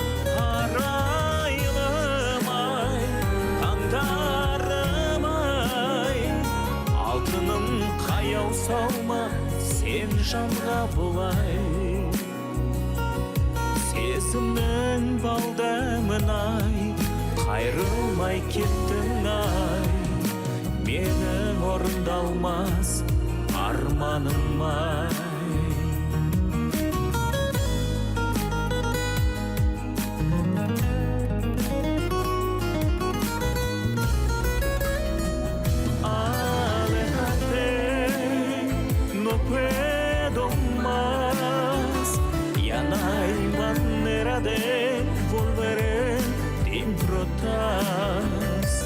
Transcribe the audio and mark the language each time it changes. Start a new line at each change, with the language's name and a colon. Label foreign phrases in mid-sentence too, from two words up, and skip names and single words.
Kazakh: Арайлым ай, таңдарым ай, алтыным қаяу салма сен жанға бұлай. Сезімнің балдамын ай, қайрылмай кеттің ай, менің орындалмас арманым ай.
Spanish: Aléjate, no puedo más, ya no hay manera de volver te importas.